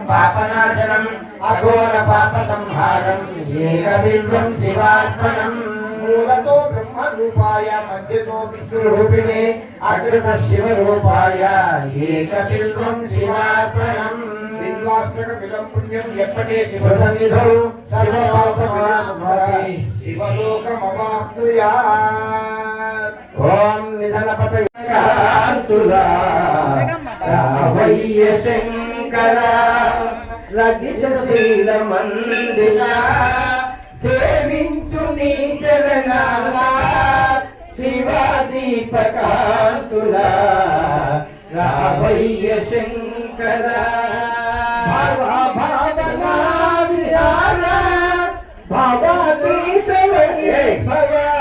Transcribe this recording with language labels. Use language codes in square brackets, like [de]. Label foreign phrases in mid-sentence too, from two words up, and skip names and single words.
[sa] पापनाशनम् अघोरपापसंहारम् एकबिल्वं शिवार्पणम् मूलतो ब्रह्मरूपाय मध्यतो विष्णुरूपिणे अग्रतः शिवरूपाय एकबिल्वं शिवार्पणम् बिल्वाष्टकमिदं पुण्यं यत्पठे शिवसन्निधौ सर्वपापविनाशनाय शिवलोकमवाप्नुयात्। ॐ निधनपतये [te] రావయ్య శంకర రచితశీలమందిరా సేవించు నీ చరణాల శివాదీపకాంతులా రావయ్య శంకర భావనా విహార భావాతీతమయ్యే భవ